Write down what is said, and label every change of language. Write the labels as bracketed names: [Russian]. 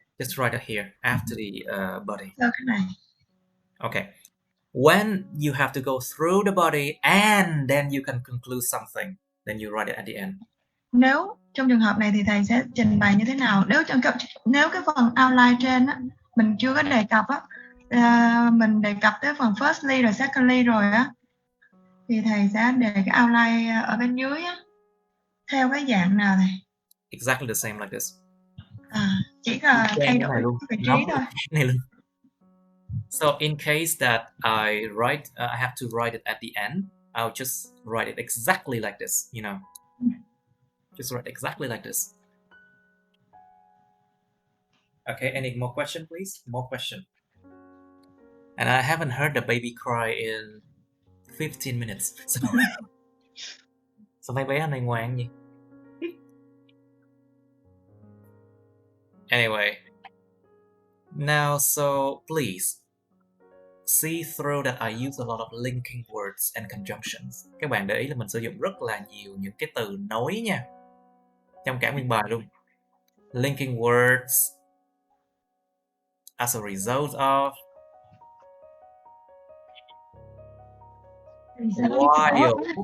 [English] just write it here after the body. [Vietnamese] Sau cái này. [English] Okay. When you have to go through the body and then you can conclude something, then you write it at the end. [Vietnamese] Nếu trong trường hợp này thì thầy sẽ trình bày như thế nào? Nếu cái phần outline trên á mình chưa có đề cập á, mình đề cập tới phần firstly rồi secondly rồi á, thì thầy sẽ đề cái outline ở bên dưới á theo cái dạng nào thầy? [English] Exactly the same like this. [Vietnamese] Chỉ là thay đổi vị trí thôi. [English] So in case that I have to write it at the end, I'll just write it exactly like this, you know. Just write exactly like this. Okay, any more question, please? More question. And I haven't heard the baby cry in 15 minutes. [Vietnamese] So mấy bé này ngoan gì? [English] Anyway, now so please see through that I use a lot of linking words and conjunctions. [Vietnamese] Các bạn để ý là mình sử dụng rất là nhiều những cái từ nối nha, trong cả nguyên bài luôn. [English] Linking words as a result of, while.